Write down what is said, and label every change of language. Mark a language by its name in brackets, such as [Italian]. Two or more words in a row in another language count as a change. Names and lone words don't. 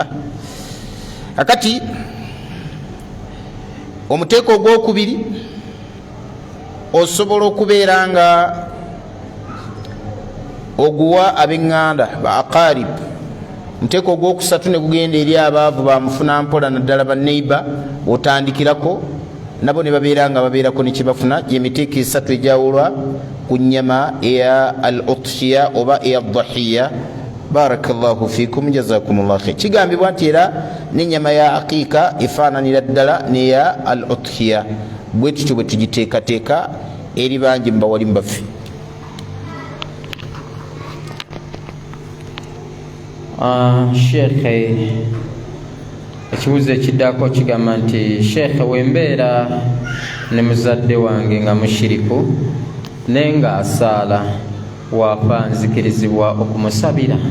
[Ganda] Akati omuteeko ogwokubiri osobola okubeera nga oguwa ab'eŋŋanda ba aqarib. Muteeko ogwokusatu ne gugenda eri abaavu bamufuna mpola naddala ba neighbor otandikirako, nabo ne babeera nga babeerako ne kibafuna. Gyemiteeko esatu ejawulwa ku nnyama eya al-uthshiya oba eya dhahiya. [Arabic] بارك الله فيكم، جزاكم الله خير. [Ganda] Kigambibwa nti era n'ennyama ya aqiika efaananira ddala n'eya al-uthshiya. Bwe tutyo bwe tugiteekateeka eri bangi mu bawalimu baffe. Sheikh, ekibuuzo ekiddako kigamba nti Sheikh, wembeera ne muzadde wange nga mushiriku naye nga asaala, waafa nzikirizibwa okumusabira?